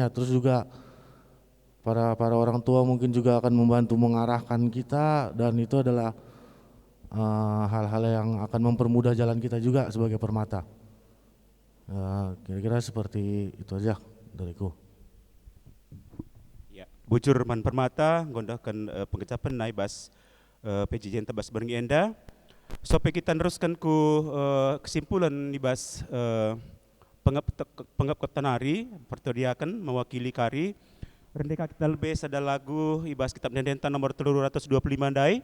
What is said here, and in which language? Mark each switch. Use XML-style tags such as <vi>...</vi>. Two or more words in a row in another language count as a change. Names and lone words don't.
<id>Terus juga para orang tua mungkin juga akan membantu mengarahkan kita, dan itu adalah hal-hal yang akan mempermudah jalan kita juga sebagai Permata. Kira-kira seperti itu aja dariku. Ya,</id> <btx>bujur man Permata ngondahkan pengecapan naibas PJJ tabas Beringi Enda.</btx> <id>Sampai kita teruskan</id> <btx>ku kesimpulan nibas penggap ketanari pertodiakan mewakili kari. Rendeka kita lebih sada lagu ibas kitab Dendenta nomor 325 dai.</btx>